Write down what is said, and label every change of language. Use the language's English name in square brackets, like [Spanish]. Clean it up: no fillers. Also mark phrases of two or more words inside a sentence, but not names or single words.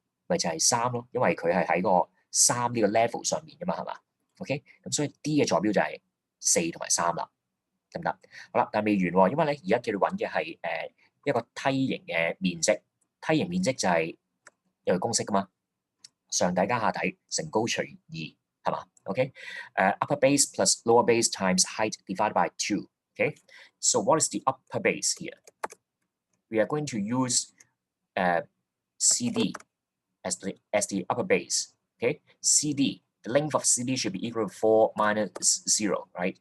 [Cantonese] 咪就係3咯，因為佢係喺個3呢個 level 上面㗎嘛，係嘛 ？OK，咁所以 D 嘅坐標就係4同埋3啦，得唔得？好啦，但係未完喎，因為咧而家叫你揾嘅係一個梯形嘅面積，梯形面積就係有個公式㗎嘛，上底加下底乘高除2，係嘛 ？ [English] OK，upper base plus lower base times height divided by 2。Okay, so what is the upper base here? We are going to use CD as the upper base. Okay, CD, the length of CD should be equal to 4 minus 0, right?